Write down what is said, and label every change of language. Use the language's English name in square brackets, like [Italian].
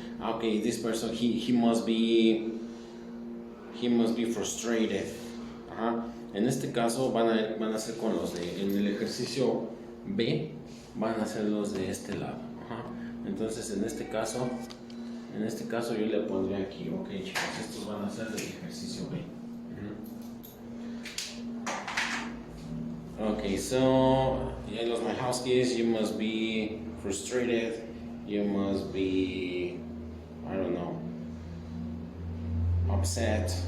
[English] Okay, this person, he must be frustrated. [Spanish] En este caso van a ser con los en el ejercicio B, van a ser los de este lado. Entonces en este caso yo le pondré aquí, ok chicos, estos van a ser del ejercicio B. [English] Okay, so I lost my house keys. You must be frustrated. You must be, I don't know, upset.